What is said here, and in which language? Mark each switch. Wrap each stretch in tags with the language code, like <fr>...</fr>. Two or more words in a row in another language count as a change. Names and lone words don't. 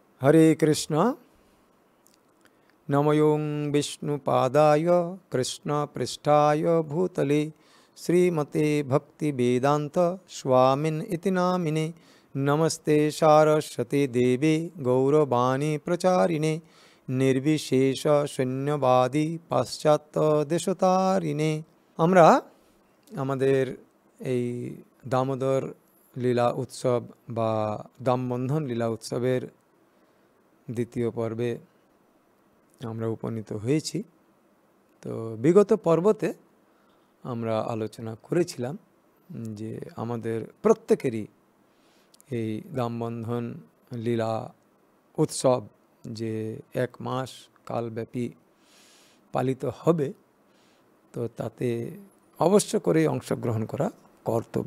<sa>हरे कृष्ण नमों विष्णुपादाय कृष्णपृष्ठाय भूतले श्रीमते भक्तिवेदांत स्वामिन् इति नामिने नमस्ते सारस्वती देवी गौरवाणी प्रचारिणे निर्विशेष शून्यवादी पाश्चात्य देशतारिणे।</sa> <bn>আমরা আমাদের এই দামোদর লীলা উৎসব বা দামবন্ধন লীলা উৎসবের দ্বিতীয় পর্বে আমরা উপনীত হয়েছি। তো বিগত পর্বতে আমরা আলোচনা করেছিলাম যে আমাদের প্রত্যেকেরই এই দামবন্ধন লীলা উৎসব যে এক মাস কালব্যাপী পালিত হবে, তো তাতে অবশ্য করে অংশগ্রহণ করা কর্তব্য।</bn>